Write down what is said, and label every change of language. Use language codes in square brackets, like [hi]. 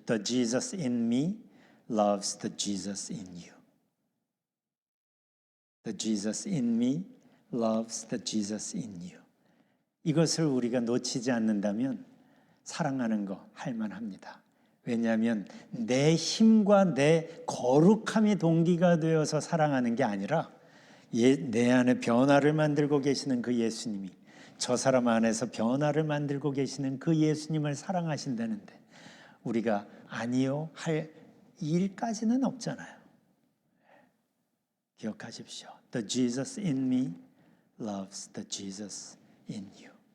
[en] The Jesus in me loves the Jesus in you. The Jesus in me loves the Jesus in you. [ko] 이것을 우리가 놓치지 않는다면 사랑하는 거 할만합니다. 왜냐하면 내 힘과 내 거룩함이 동기가 되어서 사랑하는 게 아니라 내 안에 변화를 만들고 계시는 그 예수님이 저 사람 안에서 변화를 만들고 계시는 그 예수님을 사랑하신다는데 우리가 아니요 할 일까지는 없잖아요. 기억하십시오. [en] The Jesus in me loves the Jesus in you.